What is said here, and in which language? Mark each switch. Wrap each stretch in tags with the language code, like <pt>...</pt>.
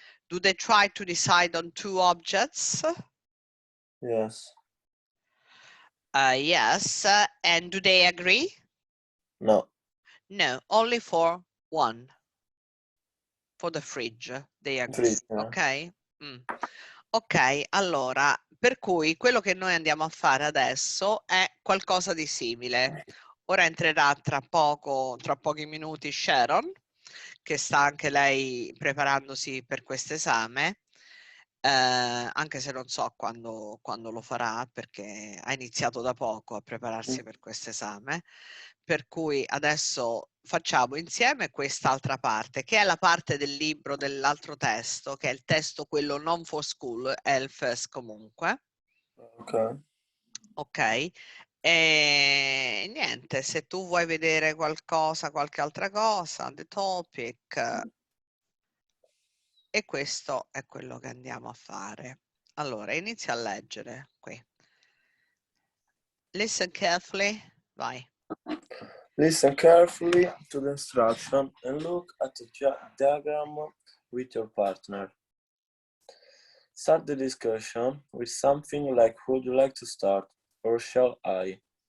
<en>Do they try to decide on 2 objects? Yes. Yes. And do they agree? No. No, only for 1. For the fridge, they agree. Fridge. Ok?</en> <it>Ok, allora, per cui quello che noi andiamo a fare adesso è qualcosa di simile. Ora entrerà tra pochi minuti Sharon, che sta anche lei preparandosi per questo esame, anche se non so quando lo farà, perché ha iniziato da poco a prepararsi per questo esame. Per cui adesso facciamo insieme quest'altra parte, che è la parte del libro dell'altro testo, che è il testo quello non for school, è il first comunque. Ok. Ok. E niente, se tu vuoi vedere qualcosa, qualche altra cosa, the topic, e questo è quello che andiamo a fare. Allora, inizia a leggere qui.</it> <en>Listen carefully, vai. Listen carefully to the instruction and look at the diagram with your partner. Start the discussion with something like, would you like to start, or shall I?</en>